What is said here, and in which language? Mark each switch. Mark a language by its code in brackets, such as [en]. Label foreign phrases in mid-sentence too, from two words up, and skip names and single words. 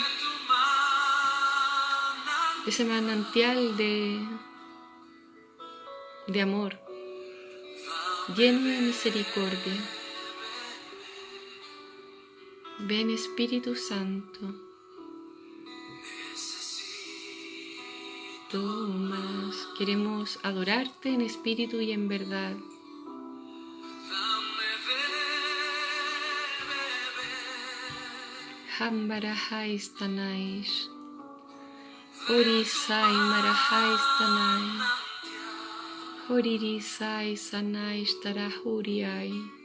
[es] De ese manantial de amor, lleno de misericordia. Ven, Espíritu Santo. Más. Queremos adorarte en espíritu y en verdad. Hambarahais tanais. Orisai marahais tanai. Horirisai sanais tarahuriai.